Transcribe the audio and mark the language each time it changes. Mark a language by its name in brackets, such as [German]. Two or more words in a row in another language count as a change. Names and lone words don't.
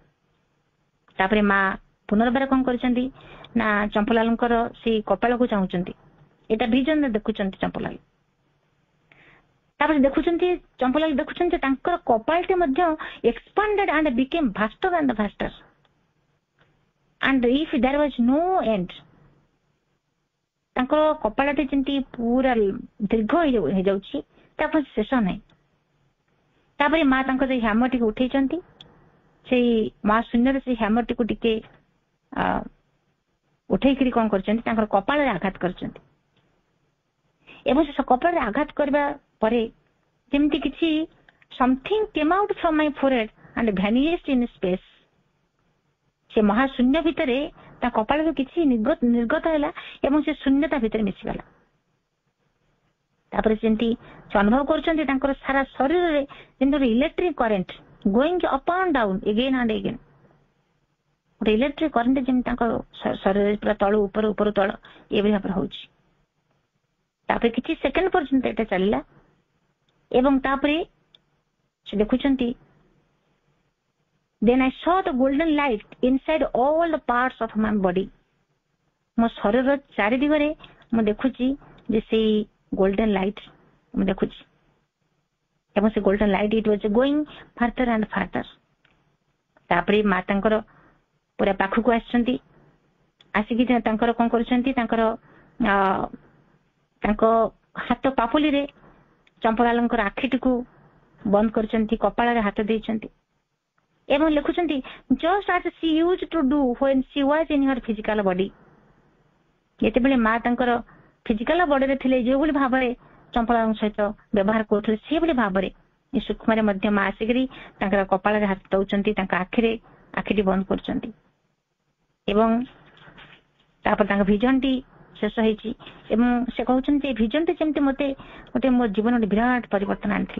[Odia] ତାପରେ ମା ପୁନର୍ବାର କଣ କରିଛନ୍ତି ନା ଚମ୍ପଲାଲଙ୍କର ସେଇ କପାଳକୁ ଚାହୁଁଛନ୍ତି. ଏଇଟା ଭିଜନରେ ଦେଖୁଛନ୍ତି ଚମ୍ପଲାଲ. ତାପରେ ଦେଖୁଛନ୍ତି ଚମ୍ପଲାଲ ଦେଖୁଛନ୍ତି ତାଙ୍କର କପାଳଟି ମଧ୍ୟ [English] expanded and became vaster and vaster and if there was no end. [Odia] ତାଙ୍କର କପାଳଟି ଯେମିତି ପୁରା ଦୀର୍ଘ ହେଇଯାଉଛି, ତାପରେ ଶେଷ ନାହିଁ. ତାପରେ ମା ତାଙ୍କ ସେଇ ହ୍ୟାମରଟିକୁ ଉଠେଇଛନ୍ତି, ସେଇ ମା ଶୂନ୍ୟରେ ସେଇ ହ୍ୟାମରଟିକୁ ଟିକେ ଉଠେଇକିରି କଣ କରିଛନ୍ତି ତାଙ୍କର କପାଳରେ ଆଘାତ କରିଛନ୍ତି. ଏବଂ ସେ କପାଳରେ ଆଘାତ କରିବା ପରେ ଯେମିତି କିଛି [English] something came out from my forehead and vanished in space. [Odia] ସେ ମହାଶୂନ୍ୟ ଭିତରେ ତା କପାଳରୁ କିଛି ନିର୍ଗତ ହେଲା ଏବଂ ସେ ଶୂନ୍ୟତା ଭିତରେ ମିଶିଗଲା. ତାପରେ ଯେମିତି ସେ ଅନୁଭବ କରୁଛନ୍ତି ତାଙ୍କର ସାରା ଶରୀରରେ ଯେମିତି ଗୋଟେ [English] electric current going up and down again and again, [Odia] ଗୋଟେ [English] electric current [Odia] ଯେମିତି ତାଙ୍କ ଶରୀରରେ ପୁରା ତଳୁ ଉପର ଉପର ତଳ ଏଭଳି ଭାବରେ ହଉଛି. ତାପରେ କିଛି ସେକେଣ୍ଡ ପର୍ଯ୍ୟନ୍ତ ଏଇଟା ଚାଲିଲା. ଏବଂ ତାପରେ ସେ ଦେଖୁଛନ୍ତି [English] then I saw the golden light inside all the parts of my body. [Odia] ମୋ ଶରୀରର ଚାରି ଦିଗରେ ମୁଁ ଦେଖୁଛି ଯେ ସେଇ [English] golden light [Odia] ମୁଁ ଦେଖୁଛି. ଏବଂ ସେ [English] golden light it was going farther and farther. [Odia] ତାପରେ ମା ତାଙ୍କର ପୁରା ପାଖକୁ ଆସିଛନ୍ତି, ଆସିକି ତାଙ୍କର କଣ କରୁଛନ୍ତି ତାଙ୍କର ତାଙ୍କ ହାତ ପାପୁଲିରେ ଚମ୍ପଲାଲଙ୍କର ଆଖିଟିକୁ ବନ୍ଦ କରିଛନ୍ତି, କପାଳରେ ହାତ ଦେଇଛନ୍ତି ଏବଂ ଲେଖୁଛନ୍ତି [English] just as she used to do when she was in her physical body. [Odia] ଯେତେବେଳେ ମା ତାଙ୍କର [English] physical bodyରେ [Odia] ଥିଲେ ଯେଉଁଭଳି ଭାବରେ ଚମ୍ପଲାଙ୍କ ସହିତ ବ୍ୟବହାର କରୁଥିଲେ ସେଭଳି ଭାବରେ ଏ ସୂକ୍ଷ୍ମରେ ମଧ୍ୟ ମା ଆସିକରି ତାଙ୍କର କପାଳରେ ହାତ ଦଉଛନ୍ତି, ତାଙ୍କ ଆଖିଟି ବନ୍ଦ କରୁଛନ୍ତି. ଏବଂ ତାପରେ ତାଙ୍କ ଭିଜନଟି ଶେଷ ହେଇଛି ଏବଂ ସେ କହୁଛନ୍ତି ଯେ ଭିଜନଟି ଯେମିତି ମତେ ଗୋଟେ ମୋ ଜୀବନରେ ବିରାଟ ପରିବର୍ତ୍ତନ ଆଣିଥିଲା.